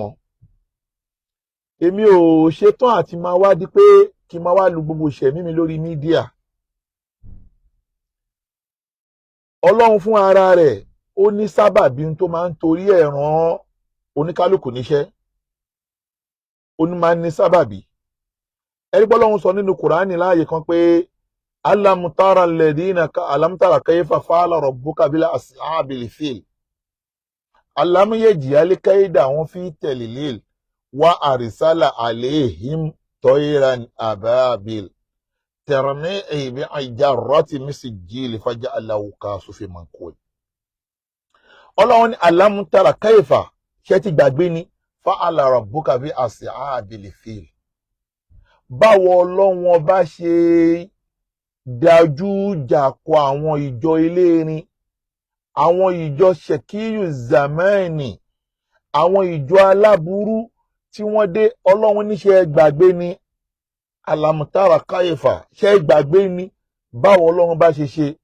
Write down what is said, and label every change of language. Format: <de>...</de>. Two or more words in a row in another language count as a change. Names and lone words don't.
<yo>Èmi ò ṣetán àti máa wá di pé kí n máa wá lu gbogbo ìṣẹ̀mí mi lórí mídíà. Ọlọ́run fún ara rẹ̀ ó ní sábàbí tó máa ń torí ẹ̀ rán oníkálukú níṣẹ́. Ó ní máa ń ní sábàbí. Ẹ̀rí pé Ọlọ́run sọ nínú Kùránì láàyè kan pé</yo> <ar>ألم تر كيف فعل ربك بأصحاب الفيل ألم يجعل كيدهم في تضليل وأرسل عليهم طيرا أبابيل ترميهم بحجارة من سجيل فجعلهم كعصف مأكول.</ar> <yo>Ọlọ́run ní</yo> <ar>ألم تر كيف</ar> <yo>ṣé ti gbàgbé ni</yo> <ar>فعل ربك بأصحاب الفيل.</ar> <yo>Báwo Ọlọ́run ọba ṣe dájú ìjà kọ àwọn ìjọ elérin, àwọn ìjọ ṣèkíyù zamani, àwọn ìjọ aláburú tí wọ́n dé. Ọlọ́run níṣẹ́ gbàgbé ni</yo> <ar>ألم تر كيف,</ar> <yo>ṣe gbàgbé ni báwo Ọlọ́run bá ṣe ṣe.</yo>